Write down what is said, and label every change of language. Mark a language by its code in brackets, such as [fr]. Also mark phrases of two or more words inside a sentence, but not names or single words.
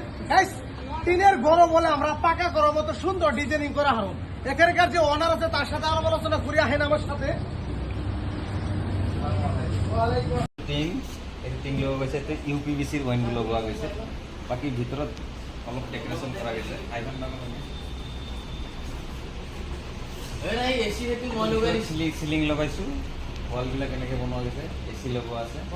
[bn] টিনের ঘর বলে আমরা পাকা করার মতো সুন্দর ডিজাইনিং করা হারুন। এখানকার যে ওনার আছে তার সাথে আলাপ আলোচনা করি আহেন আমার সাথে। [as] টিং লগোৱা গৈছে, ইউপিভিচিৰ ৱাইনবোৰ লগোৱা গৈছে, বাকী ভিতৰত অলপ ডেকৰেশ্যন কৰা গৈছে। চিলিং লগাইছোঁ, ৱালবিলাক এনেকৈ বনোৱা গৈছে, AC লগোৱা আছে।